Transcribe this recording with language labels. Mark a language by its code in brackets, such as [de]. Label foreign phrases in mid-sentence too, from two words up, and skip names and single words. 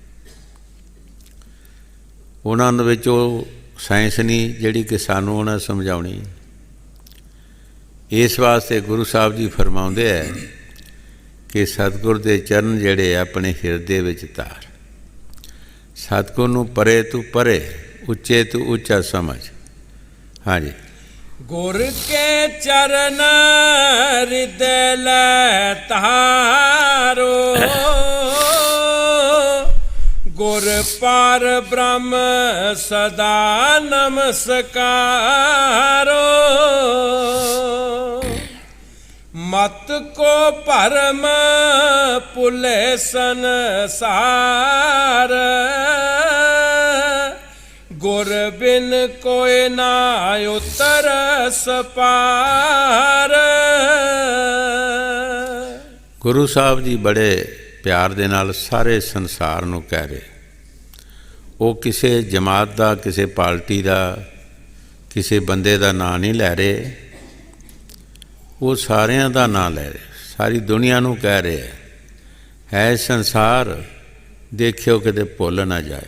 [pa] ਉਹਨਾਂ ਦੇ ਵਿੱਚ ਉਹ ਸਾਇੰਸ ਨਹੀਂ ਜਿਹੜੀ ਕਿ ਸਾਨੂੰ ਉਹਨਾਂ ਸਮਝਾਉਣੀ। ਇਸ ਵਾਸਤੇ ਗੁਰੂ ਸਾਹਿਬ ਜੀ ਫਰਮਾਉਂਦੇ ਹੈ ਕਿ ਸਤਿਗੁਰ ਦੇ ਚਰਨ ਜਿਹੜੇ ਆਪਣੇ ਹਿਰਦੇ ਵਿੱਚ ਧਾਰ। ਸਤਿਗੁਰ ਨੂੰ ਪਰੇ ਤੂੰ ਪਰੇ, ਉੱਚੇ ਤੂੰ ਉੱਚਾ ਸਮਝ। ਹਾਂਜੀ। ਗੁਰ ਕੇ ਚਰਣ ਹਿਰਦੈ ਲੈ ਤਾਰੋ, ਗੁਰ ਪਾਰ ਬ੍ਰਹਮ ਸਦਾ ਨਮਸਕਾਰੋ। ਮਤ ਕੋ ਭਰਮ ਭੁਲੇ ਸੰਸਾਰ, ਗੁਰ ਬਿਨ ਕੋਈ ਨਾ ਉਤਰਸ ਪਾਰ। ਗੁਰੂ ਸਾਹਿਬ ਜੀ ਬੜੇ ਪਿਆਰ ਦੇ ਨਾਲ ਸਾਰੇ ਸੰਸਾਰ ਨੂੰ ਕਹਿ ਰਹੇ। ਉਹ ਕਿਸੇ ਜਮਾਤ ਦਾ, ਕਿਸੇ ਪਾਰਟੀ ਦਾ, ਕਿਸੇ ਬੰਦੇ ਦਾ ਨਾਂ ਨਹੀਂ ਲੈ ਰਹੇ। ਉਹ ਸਾਰਿਆਂ ਦਾ ਨਾਂ ਲੈ ਰਹੇ, ਸਾਰੀ ਦੁਨੀਆ ਨੂੰ ਕਹਿ ਰਹੇ ਹੈ ਸੰਸਾਰ ਦੇਖਿਓ ਕਿਤੇ ਭੁੱਲ ਨਾ ਜਾਏ।